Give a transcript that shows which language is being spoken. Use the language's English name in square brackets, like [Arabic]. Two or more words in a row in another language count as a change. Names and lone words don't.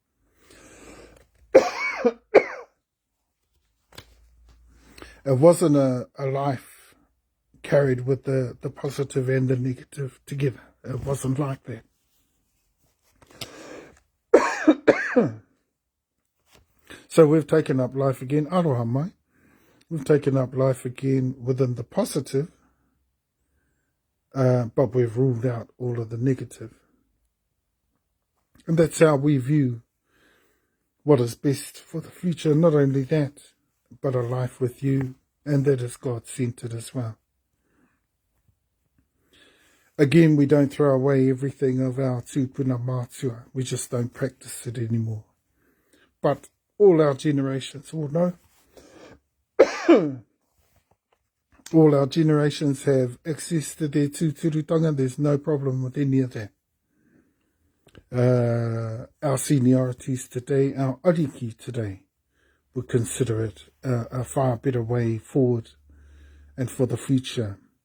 [English] It wasn't a life carried with the positive and the negative together. It wasn't like that. So we've taken up life again, [Māori] aroha mai. [English] We've taken up life again within the positive, but we've ruled out all of the negative. And that's how we view what is best for the future. Not only that, but a life with you, and that is God-centered as well. Again, we don't throw away everything of our [Māori] tūpuna mātua. [English] We just don't practice it anymore. But all our generations will know. All our generations have access to their tūturutanga. There's no problem with any of that. Our seniorities today, our ariki today, would consider it a far better way forward and for the future.